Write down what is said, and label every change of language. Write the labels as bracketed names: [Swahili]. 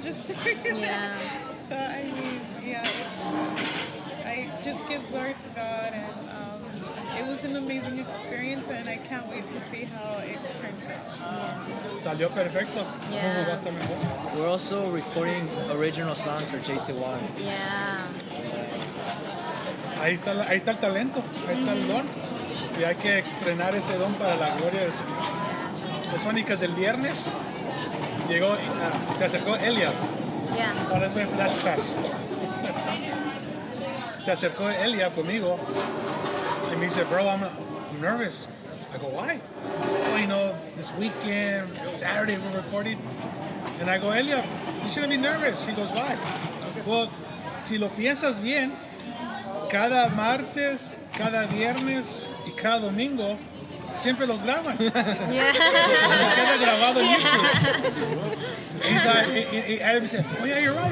[English] just to be there. So I mean, yeah, I just give glory to God, and it was an amazing experience, and I can't wait to see how it turns out. [Spanish] Salió perfecto. [English] Yeah. [Spanish] Va a estar mejor. [English] We're also recording original songs for J21. Yeah. [Spanish] Ahí está el talento, ahí está el don. Y hay que estrenar ese don para la gloria del Señor. Es [English] funny because [Spanish] el viernes llegó, se acercó Elia. [English] Yeah. Oh, let's wait for that to pass. [Spanish] Se acercó Elia conmigo [English] and he said, bro, I'm nervous. I go, why? Oh, you know, this weekend, Saturday we're recording. And I go, Elia, you shouldn't be nervous. He goes, why? Well, [Spanish] si lo piensas bien, cada martes, cada viernes y cada domingo siempre los graban. [English] Yeah. [Spanish] Queda grabado en YouTube. Y él me dice, [English] oh yeah, you're right.